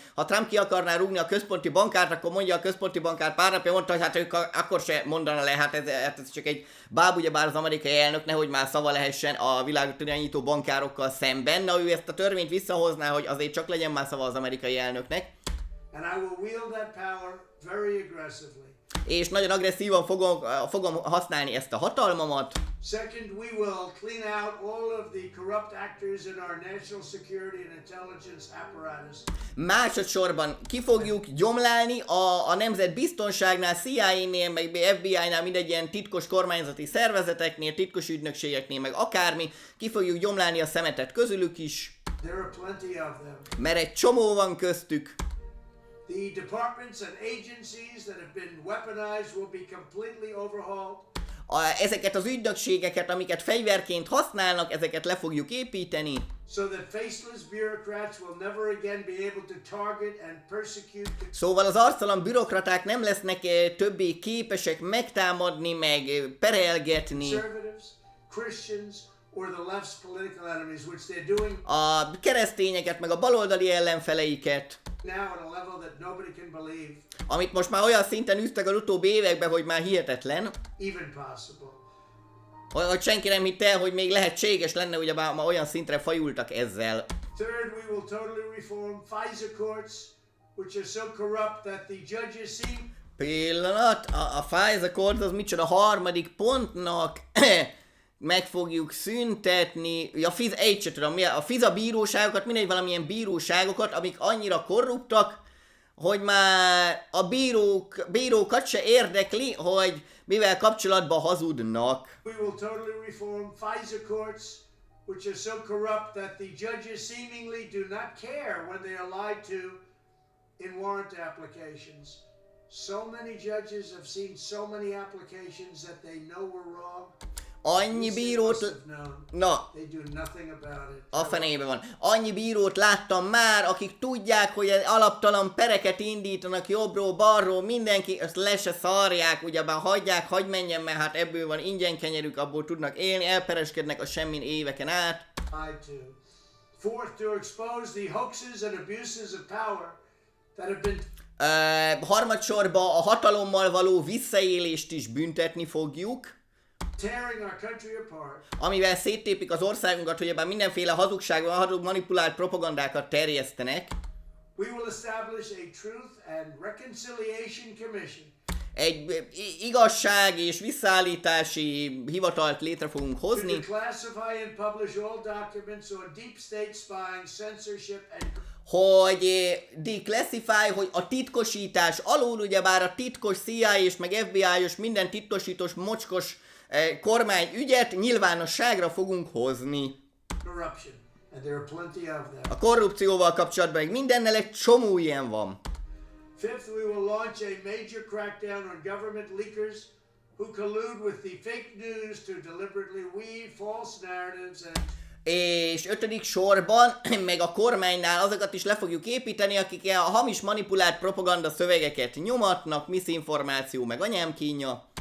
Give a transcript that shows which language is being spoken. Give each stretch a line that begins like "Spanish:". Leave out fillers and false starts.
Hungarian: Ha Trump ki akarná rúgni a központi bankárt, akkor mondja a központi bankár pár napja, mondta, hogy hát ők akkor se mondana le, hát ez csak egy báb, ugyebár az amerikai elnök, nehogy már szava lehessen a világot irányító bankárokkal szemben. Na ő ezt a törvényt visszahozná, hogy azért csak legyen már szava az amerikai elnöknek.
English: And I will wield that power very aggressively.
Hungarian: És nagyon agresszívan fogom használni ezt a hatalmamat.
English: Second, we will clean out all of the corrupt actors in our national security and intelligence apparatus.
Hungarian: Másodszorban ki fogjuk gyomlálni a nemzetbiztonságnál, CIA-nél, meg FBI-nál, mindegy ilyen titkos kormányzati szervezeteknél, titkos ügynökségeknél, meg akármi, ki fogjuk gyomlálni a szemetet közülük is.
English: There are plenty of them.
Hungarian: Mert egy csomó van köztük.
English: The departments and agencies that have been weaponized will be completely overhauled.
Hungarian: Ezeket az ügynökségeket, amiket fegyverként használnak, ezeket le fogjuk építeni.
English: So that faceless bureaucrats will never again be able to target and persecute.
Hungarian: Szóval az arctalan bürokraták nem lesznek többé képesek megtámadni, meg perelgetni.
English: Conservatives, Christians, or the left's political enemies, which they're doing
Hungarian: a keresztényeket, meg a baloldali ellenfeleiket,
English: now at a level that nobody can believe,
Hungarian: amit most már olyan szinten üztek az utóbbi években, hogy már hihetetlen,
English: even possible.
Hungarian: hogy senki nem hitte, hogy még lehetséges lenne, ugye már olyan szintre fajultak ezzel.
English: Third, we will totally reform FISA courts, which are so corrupt that the judges seem
Hungarian: Pillanat, a FISA Court az micsoda harmadik pontnak meg fogjuk szüntetni, a FISA, egy se tudom, a FISA bíróságokat, mindegy valamilyen bíróságokat, amik annyira korruptak, hogy már a bírókat se érdekli, hogy mivel kapcsolatban hazudnak.
English: we will totally reform FISA courts, which are so corrupt that the judges seemingly do not care when they are lied to in warrant applications. So many judges have seen so many applications that they know were wrong.
Hungarian: Annyi bírót... Na,
English: They do nothing about it.
Hungarian: a fenébe van. Annyi bírót láttam már, akik tudják, hogy alaptalan pereket indítanak jobbról, balról, mindenki, ezt le se szarják, ugyebár hagyják, hagy menjen, mert hát ebből van ingyen kenyerük, abból tudnak élni, elpereskednek a semmin éveken át.
English: Lied to. Fourth, to expose the hoaxes and abuses of power that have been
Hungarian: Harmadsorban a hatalommal való visszaélést is büntetni fogjuk,
English: tearing our country apart.
Hungarian: amivel széttépik az országunkat, hogy ebben mindenféle hazugságban, manipulált propagandákat terjesztenek.
English: We will establish a Truth and Reconciliation Commission
Hungarian: Egy igazság és visszaállítási hivatalt létre fogunk
English: to
Hungarian: hozni,
English: declassify and publish all documents on deep state spying, censorship and
Hungarian: hogy
English: declassify,
Hungarian: hogy a titkosítás alól, ugyebár a titkos CIA és meg FBI-os, minden titkosítós, mocskos kormányügyet nyilvánosságra fogunk hozni.
English: corruption. And there are plenty of them.
Hungarian: A korrupcióval kapcsolatban meg mindennel egy csomó ilyen van.
English: Fifth, we will launch a major crackdown on government leakers who collude with the fake news to deliberately weave false narratives and
Hungarian: És ötödik sorban, meg a kormánynál azokat is le fogjuk építeni, akik a hamis manipulált propaganda szövegeket nyomatnak, misinformáció, meg anyámkínja,